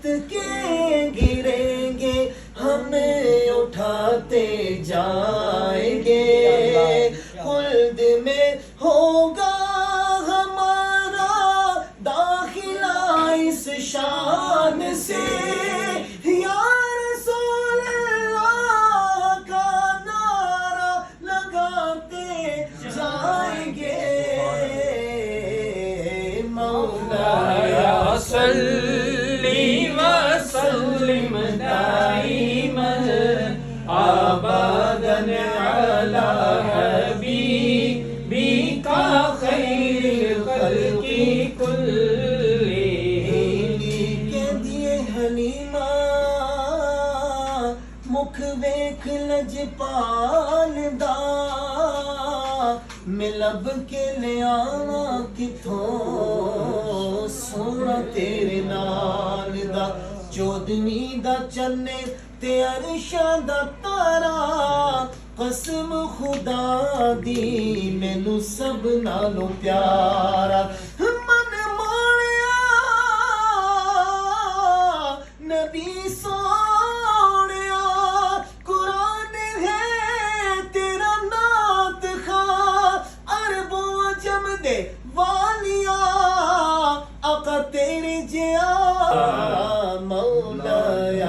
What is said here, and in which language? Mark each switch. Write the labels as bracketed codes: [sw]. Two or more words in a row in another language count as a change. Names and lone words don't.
[ur] کے گریں گے ہمیں اٹھاتے جائیں گے، خلد میں ہوگا ہمارا داخلہ اس شان سے، [ar] یا رسول اللہ [ur] کا نعرہ لگاتے جائیں گے، مولایا [ar] صلی وسلم دائما ابدا علی حبیبک خیر الخلق کلہم۔ [pa] کہندی حلیمہ مکھ ویکھ لجپال دا، میں لب کے لے آواں کتھوں سونا تیرے نال دا، چودھویں دا چنے تے عرشاں دا تارا، قسم خدا دی مینوں سب نالوں پیارا، من موڑیا نبی سوڑیا، قرآن ہے تیرا نعت خواں، عرب و عجم دے والیا آقا تیرے جیا، مولایا